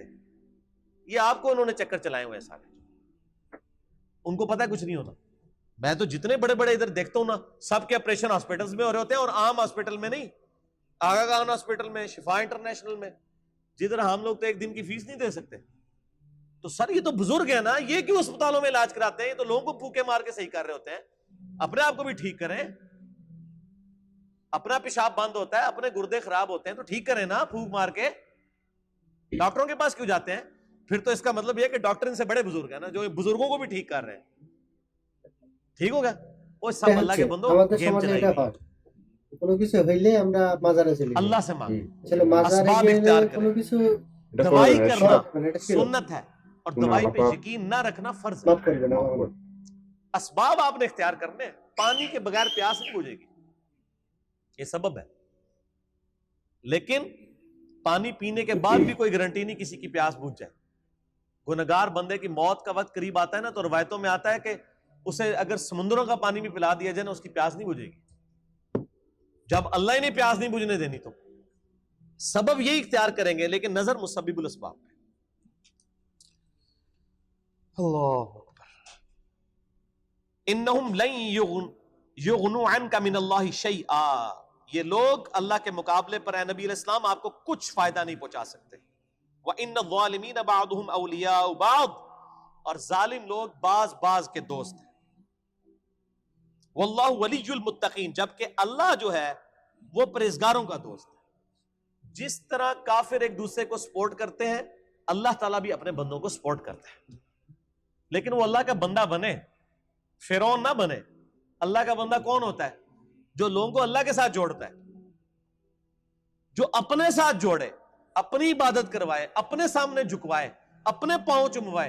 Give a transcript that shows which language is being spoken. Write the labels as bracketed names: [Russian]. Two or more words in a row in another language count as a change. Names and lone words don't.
[Urdu] یہ آپ کو انہوں نے چکر چلائے ہوئے سارے، ان کو پتا ہے کچھ نہیں ہوتا. میں تو جتنے بڑے بڑے ادھر دیکھتا ہوں نا، سب کے آپریشن ہسپتالوں میں ہو رہے ہوتے ہیں، اور عام ہسپتال میں نہیں، آغا خان ہسپتال میں، شفا انٹرنیشنل میں، جدھر ہم لوگ تو ایک دن کی فیس نہیں دے سکتے. تو سر یہ تو بزرگ ہے نا, یہ کیوں اسپتالوں میں علاج کراتے ہیں؟ یہ تو لوگوں کو پھوکے مار کے صحیح کر رہے ہوتے ہیں. اپنے آپ کو بھی ٹھیک کریں. اپنا پیشاب بند ہوتا ہے, اپنے گردے خراب ہوتے ہیں تو ٹھیک کریں نا پھوک مار کے. ڈاکٹروں کے پاس کیوں جاتے ہیں؟ پھر تو اس کا مطلب یہ ہے کہ ڈاکٹر ان سے بڑے بزرگ ہیں نا, جو بزرگوں کو بھی ٹھیک کر رہے ہیں. ٹھیک ہوگا. وہ سب اللہ کے بندوں [Bangla] আমাদের [Urdu] گیم [Bangla] সমাজে [Urdu] چلائی [Bangla] এটা [Urdu] ہوئی [Bangla] হয়, কোনো কিছু হইলে আমরা মাজারে চলে যাই. [Urdu] اللہ سے مانگیں, [Bangla] আসলে মাজারে [Urdu] اسباب [Bangla] গেলে [Urdu] اختیار [Bangla] কোনো [Urdu] کریں. [Bangla] কিছু [Urdu] دوائی کرنا [Bangla] সহজ মানে এটা ছিল. [Urdu] سنت ہے اور دوائی پہ یقین نہ رکھنا فرض ہے. [Bangla] মাফ করবেন আমার. [Urdu] اسباب آپ نے اختیار کرنے ہیں. پانی کے بغیر پیاس نہیں بجھے گی, یہ سبب ہے. لیکن پانی پینے کے بعد بھی کوئی گارنٹی نہیں کسی کی پیاس بجھ جائے. گنہگار بندے کی موت کا وقت قریب آتا ہے نا, تو روایتوں میں آتا ہے کہ اسے اگر سمندروں کا پانی بھی پلا دیا جائے نا, اس کی پیاس نہیں بجھے گی. جب اللہ ہی نے پیاس نہیں بجھنے دینی تو سبب یہی اختیار کریں گے, لیکن نظر [Arabic] مسبب الاسباب [Urdu] پہ. [Arabic] اللہ اکبر. انہم لن یغنوا عنک من اللہ شیئا, [Urdu] یہ لوگ اللہ کے مقابلے پر اے نبی علیہ السلام آپ کو کچھ فائدہ نہیں پہنچا سکتے. [Arabic] وَإِنَّ الظَّالِمِينَ بَعْضُهُمْ أَوْلِيَاءُ بَعْضٍ, [Urdu] اور ظالم لوگ بعض کے دوست ہیں. [Arabic] وَاللَّهُ وَلِيُّ الْمُتَّقِينَ, [Urdu] جبکہ اللہ جو ہے وہ پرہیزگاروں کا دوست ہے. جس طرح کافر ایک دوسرے کو سپورٹ کرتے ہیں, اللہ تعالیٰ بھی اپنے بندوں کو سپورٹ کرتے ہیں. لیکن وہ اللہ کا بندہ بنے, فرعون نہ بنے. اللہ کا بندہ کون ہوتا ہے؟ جو لوگوں کو اللہ کے ساتھ جوڑتا ہے, جو اپنے ساتھ جوڑے, اپنی عبادت کروائے, اپنے سامنے جھکوائے, اپنے پاؤں چموائے.